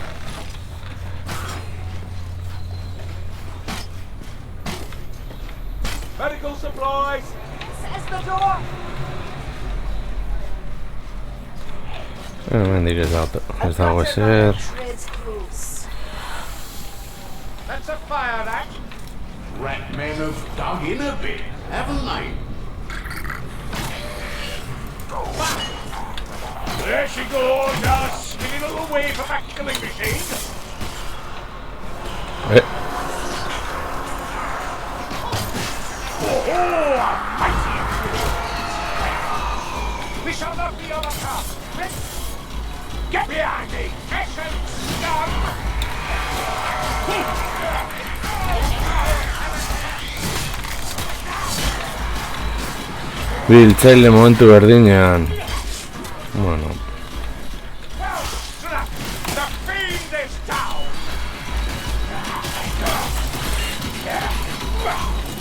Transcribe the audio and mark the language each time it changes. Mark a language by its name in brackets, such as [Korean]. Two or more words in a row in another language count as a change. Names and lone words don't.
[English] Medical supplies. Says the door. [Basque] Hemendik ez dago ezer. [English] That's a fire act. Ratmen have dug in a bit, haven't they? There she goes, our skinny little wave of that killing machine. Oh, a mighty influence. We shall not be overcome. Get behind me, Keshen scum! [Basque] Biltzaile momentu berdinean. Bueno. [English] The fiend is down!